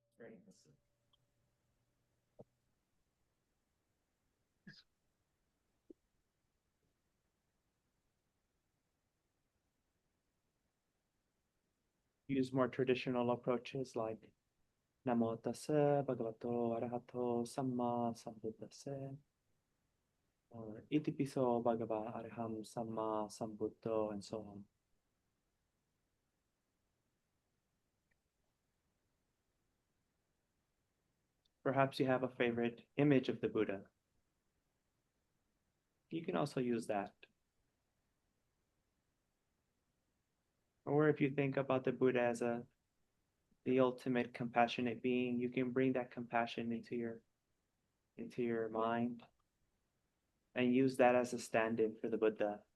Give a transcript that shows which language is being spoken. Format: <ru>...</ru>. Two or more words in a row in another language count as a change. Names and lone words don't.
<en>Use more traditional approaches like</en> <pi>Namo Tassa Bhagavato Arahato Samma Sambuddhassa</pi> <en>or</en> <pi>Iti Piso Bhagava Araham Samma Sambuddho</pi> <en>and so on. Perhaps you have a favorite image of the Buddha. You can also use that. Or if you think about the Buddha as the ultimate compassionate being, you can bring that compassion into your mind and use that as a stand-in for the Buddha.</en>